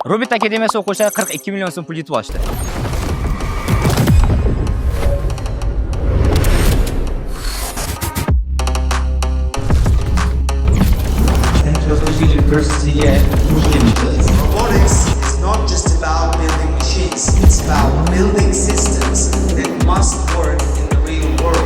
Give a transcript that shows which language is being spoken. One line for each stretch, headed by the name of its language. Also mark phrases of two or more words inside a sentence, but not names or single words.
Uzbek: Robbit akademiyasi o'quvchilari 42 million so'm pul yutib olishdi.
English: Robotics is not just about building machines, it's about building systems that must work in the real world.